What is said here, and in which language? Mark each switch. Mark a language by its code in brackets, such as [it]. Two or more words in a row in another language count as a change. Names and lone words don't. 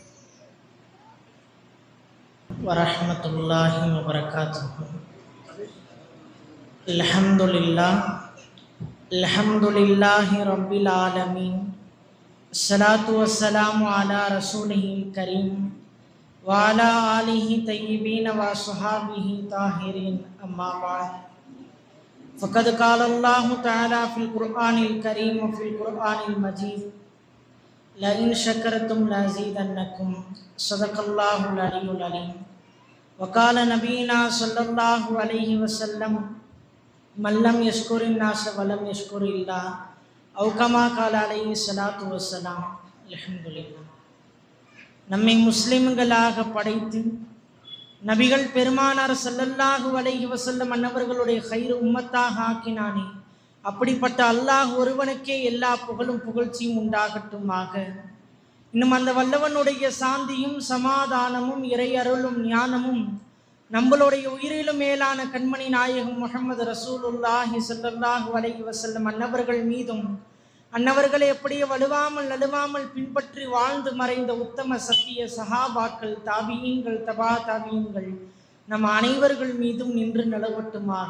[ar] ورحمة الله وبركاته. الحمد لله رب العالمين. الصلاة والسلام على رسوله الكريم وعلى آله طيبين وصحابه طاهرين. أما بعد فقد قال الله تعالى في القرآن الكريم وفي القرآن المجيد لئن شكرتم لأزيدنكم صدق الله العلي العليم. وقال نبينا صلى الله عليه وسلم من لم يشكر الناس ولم يشكر الله أو كما قال عليه الصلاة والسلام. الحمد لله. [ta] நம்மை முஸ்லிம்களாக படைத்து நபிகள் பெருமானார் [ar] صلى الله عليه وسلم [ta] அன்னவர்களுடைய கைர் உம்மத்தாக ஆக்கினானே, அப்படிப்பட்ட அல்லாஹ் ஒருவனுக்கே எல்லா புகழும் புகழ்ச்சியும் உண்டாகட்டுமாக. இன்னும் அந்த வல்லவனுடைய சாந்தியும் சமாதானமும் இறை அருளும் ஞானமும் நம்மளுடைய உயிரிலும் மேலான கண்மணி நாயகம் முஹம்மது [ar] رسول الله صلى الله عليه وسلم [ta] அன்னவர்கள் மீதும் அன்னவர்களை எப்படியே வலுவாமல் நழுவாமல் பின்பற்றி வாழ்ந்து மறைந்த உத்தம சத்திய சஹாபாக்கள், தாபியீன்கள், தபா தாபியீன்கள் நம் அனைவர்கள் மீதும் நின்று நிலவட்டுமாக.